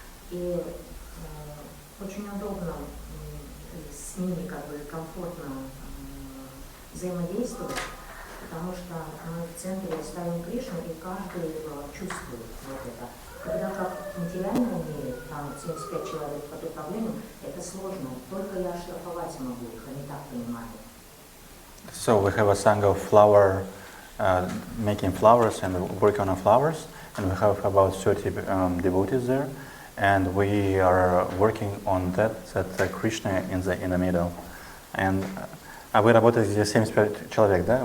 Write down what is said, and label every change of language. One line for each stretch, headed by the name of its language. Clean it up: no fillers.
Russian: И очень удобно с ними как бы комфортно взаимодействовать, потому что мы в центре ставим Кришну, и каждый чувствует вот это. Когда как в материальном мире, там 75 человек под управлением, это сложно. Только я штрафовать могу их, они так понимают.
English: So we have a sangha of flower, making flowers and working on flowers, and we have about 30 devotees there, and we are working on that Krishna in the middle.
Russian: And вы работаете здесь 75 человек, да?